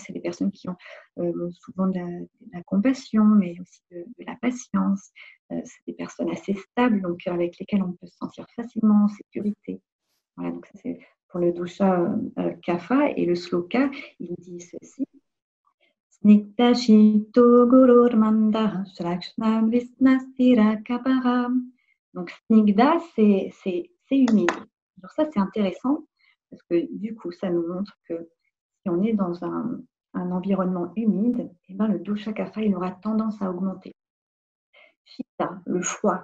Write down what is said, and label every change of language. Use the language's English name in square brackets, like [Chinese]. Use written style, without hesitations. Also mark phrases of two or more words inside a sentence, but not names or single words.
[French] C'est des personnes qui ont souvent de la compassion, mais aussi de la patience. C'est des personnes assez stables, donc avec lesquelles on peut se sentir facilement en sécurité. Voilà, donc ça c'est pour le dosha kapha. Et le sloka, il dit ceci. [Sanskrit] Snigdha shito gurur manda shlakshna vrisna stira kapara. [French] Donc snigdha, c'est humide. Alors ça, c'est intéressant parce que du coup, ça nous montre que si on est dans un environnement humide, le dosha kapha, il aura tendance à augmenter. Shita, le froid.